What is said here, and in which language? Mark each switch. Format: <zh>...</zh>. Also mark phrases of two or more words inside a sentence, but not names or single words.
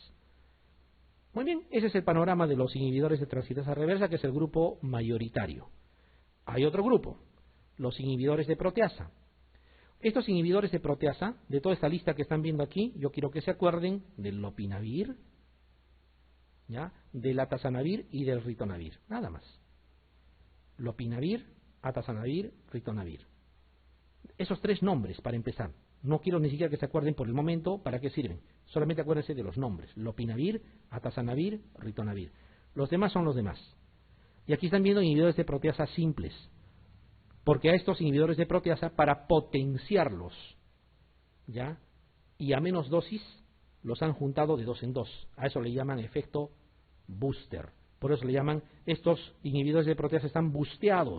<es>Muy bien, ese es el panorama de los inhibidores de transcriptasa reversa, que es el grupo mayoritario. Hay otro grupo, los inhibidores de proteasa. Estos inhibidores de proteasa, de toda esta lista que están viendo aquí, yo quiero que se acuerden del lopinavir, ¿ya? Del atazanavir y del ritonavir, nada más. Lopinavir, atazanavir, ritonavir. Esos tres nombres para empezar. No quiero ni siquiera que se acuerden por el momento para qué sirven. Solamente acuérdense de los nombres. Lopinavir, atazanavir, ritonavir. Los demás son los demás. Y aquí están viendo inhibidores de proteasa simples. Porque a estos inhibidores de proteasa, para potenciarlos, ¿ya? Y a menos dosis, los han juntado de 2 en 2. A eso le llaman efecto booster. Por eso le llaman, estos inhibidores de proteasa están busteados.</es>